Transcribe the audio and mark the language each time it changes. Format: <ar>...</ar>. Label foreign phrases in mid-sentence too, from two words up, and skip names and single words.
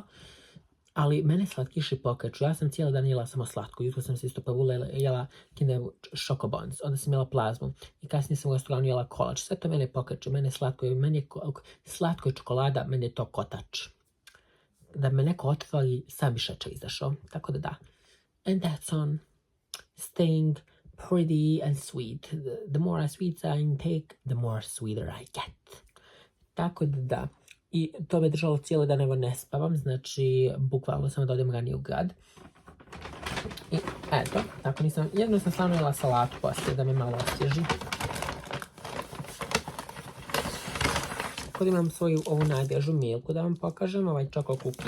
<bs>Ali mene slatkiši pokreću. Ja sam cijeli dan jela samo slatko. Jutro sam se isto prvo jela Kinder Chocobons. Onda sam jela plazmu. I kasnije sam u restoranu jela kolač. Sve to mene pokreću. Mene slatko je, slatko je čokolada, mene je to kotač. Da me neko otvori, sam bi šećer izašao. Tako da da.</bs> <en>And that's on staying pretty and sweet. The more sweets I intake, the more sweeter I get.</en> <bs>Tako da da. I to me držalo cijelo dan, evo ne spavam, znači bukvalno sam da odem ranije u grad. I eto, tako nisam, jedno sam stvarno jela salatu poslije da me malo osvježi. Tako da imam svoju ovu najdražu milku da vam pokažem, ovaj čoko cookie.</bs>